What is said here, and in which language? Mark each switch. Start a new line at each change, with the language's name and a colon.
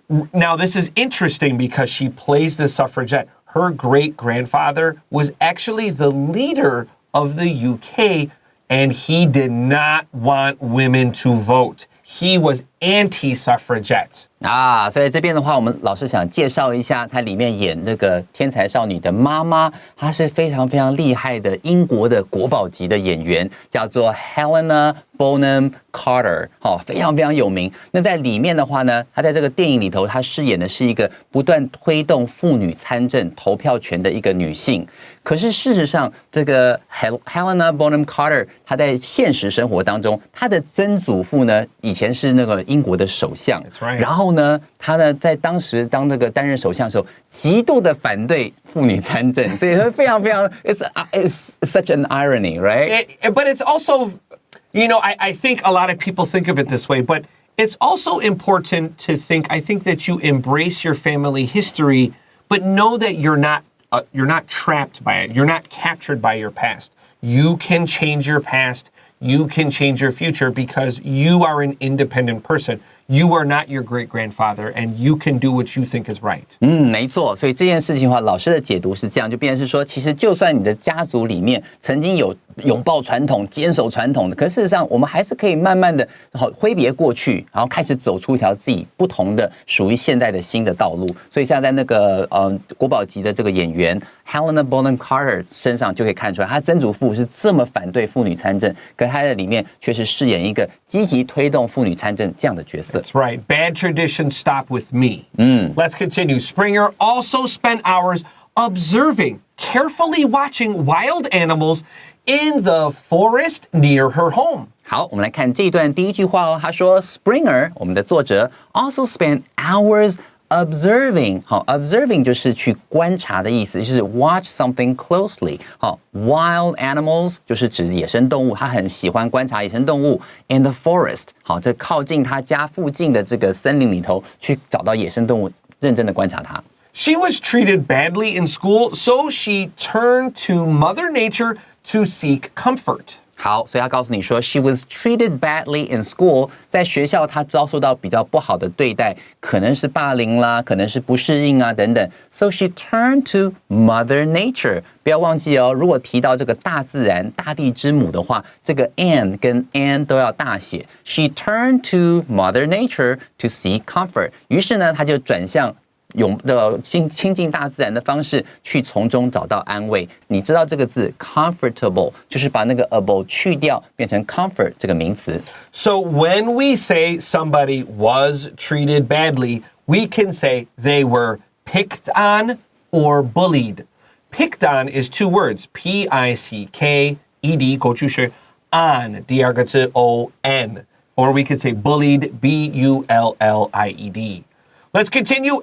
English: Now, this is interesting because she plays the suffragette. Her great-grandfather was actually the leader of the UK, and he did not want women to vote. He was anti-suffragette.
Chinese: 所以这边的话，我们老师想介绍一下，它里面演这个天才少女的妈妈，她是非常非常厉害的英国的国宝级的演员，叫做 Helena Bonham Carter， 非常非常有名。那在里面的话呢，她在这个电影里头，她饰演的是一个不断推动妇女参政、投票权的一个女性。可是事实上，这个 Helena Bonham Carter， 她在现实生活当中，她的曾祖父呢，以前是那个英国的首相，
English: right.
Chinese: 然后呢，他呢在当时当这个担任首相的时候，极度的反对妇女参政，所以非常非常
English: it's such an irony, right? But it's also, you know, I think a lot of people think of it this way, but it's also important to think, I think that you embrace your family history, but know that you're not trapped by it. You're not captured by your past. You can change your past. You can change your future because you are an independent person. You are not your great-grandfather, and you can do what you think is right.
Chinese: 没错，所以这件事情的话，老师的解读是这样，就变成是说，其实就算你的家族里面曾经有拥抱传统、坚守传统的。可是事实上，我们还是可以慢慢的挥别过去，然后开始走出一条自己不同的、属于现代的新的道路。所以像在那个国宝级的这个演员 Helena Bonham Carter 身上就可以看出来，她曾祖父是这么反对妇女参政，可她在里面却是饰演一个积极推动妇女参政这样的角色。
English: That's right. Bad traditions stop with me. Let's continue. Springer also spent hours observing, carefully watching wild animals in the forest near her home.
Chinese: 好，我们来看这一段第一句话哦。他说 ，Springer， 我们的作者
English: also spent hours observing。
Chinese: 好 ，observing 就是去观察的意思，就是
English: watch something closely。
Chinese: 好 ，
English: wild animals
Chinese: 就是指野生动物，他很喜欢观察野生动物。
English: In the forest，
Chinese: 好，这靠近他家附近的这个森林里头去找到野生动物，认真的观察它。
English: She was treated badly in school, so she turned to Mother Nature to seek comfort.
Chinese: 好，所以他告诉你说 ，
English: she was treated badly in school，
Chinese: 在学校她遭受到比较不好的对待，可能是霸凌啦，可能是不适应啊等等。
English: So she turned to Mother Nature。
Chinese: 不要忘记哦，如果提到这个大自然、大地之母的话，这个 and 跟 and 都要大写。
English: She turned to Mother Nature to seek comfort。
Chinese: 于是呢，她就转向亲近大自然的方式，去从中找到安慰。你知道这个字 comfortable 就是把那个 able 去掉，变成 comfort 这个名词。
English: So when we say somebody was treated badly, we can say they were picked on or bullied. Picked on is two words, P-I-C-K-E-D
Chinese: 过去式
English: on
Chinese: 第二个字
English: O-N, or we could say bullied, B-U-L-L-I-E-D. Let's continue.